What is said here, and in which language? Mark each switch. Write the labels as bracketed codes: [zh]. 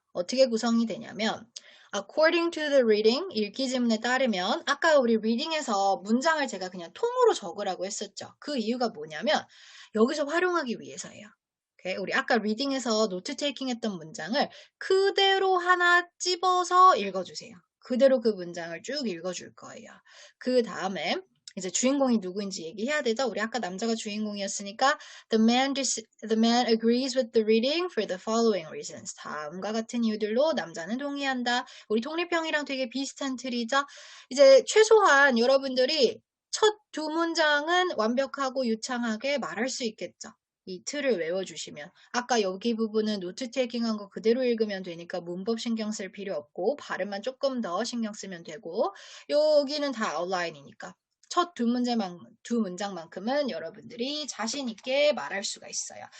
[ko] 어떻게 구성이 되냐면 [en] according to the reading, [ko] 읽기 지문에 따르면 아까 우리 reading에서 문장을 제가 그냥 통으로 적으라고 했었죠. 그 이유가 뭐냐면 여기서 활용하기 위해서예요. 오케이? 우리 아까 reading에서 노트 테이킹 했던 문장을 그대로 하나 찝어서 읽어주세요. 그대로 그 문장을 쭉 읽어줄 거예요. 그 다음에 이제 주인공이 누구인지 얘기해야 되죠. 우리 아까 남자가 주인공이었으니까 [en] the man agrees with the reading for the following reasons. [ko] 다음과 같은 이유들로 남자는 동의한다. 우리 독립형이랑 되게 비슷한 틀이죠. 이제 최소한 여러분들이 첫 두 문장은 완벽하고 유창하게 말할 수 있겠죠. 이 틀을 외워주시면 아까 여기 부분은 노트 테이킹한 거 그대로 읽으면 되니까 문법 신경 쓸 필요 없고 발음만 조금 더 신경 쓰면 되고 여기는 다 아웃라인이니까 첫 두 문장만큼은 여러분들이 자신 있게 말할 수가 있어요.